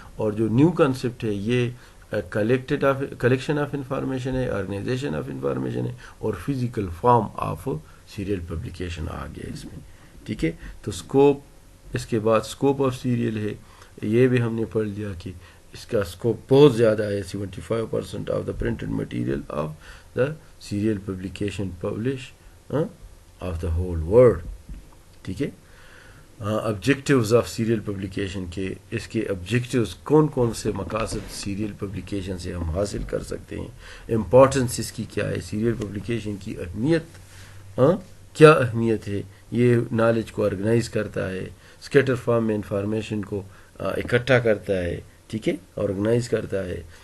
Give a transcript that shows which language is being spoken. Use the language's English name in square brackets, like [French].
[Urdu] اور جو new concept ہے یہ کلیکشن آف انفارمیشن ہے، آرگنائزیشن آف انفارمیشن ہے، اور physical form of serial publication آ گیا اس میں. ٹھیک ہے. تو اسکوپ، اس کے بعد اسکوپ آف سیریل ہے، یہ بھی ہم نے پڑھ لیا کہ اس کا اسکوپ بہت زیادہ ہے. [English] 75% of the printed material of the serial publication publish of the whole world. [Urdu] ٹھیک ہے. آبجیکٹیوز آف سیریل پبلیکیشن کے، اس کے آبجیکٹیوز کون کون سے مقاصد سیریل پبلیکیشن سے ہم حاصل کر سکتے ہیں، امپورٹنس اس کی کیا ہے، سیریل پبلیکیشن کی اہمیت کیا اہمیت ہے. یہ نالج کو آرگنائز کرتا ہے، اسکیٹر فارم میں انفارمیشن کو اکٹھا کرتا ہے. ٹھیک ہے. آرگنائز کرتا ہے.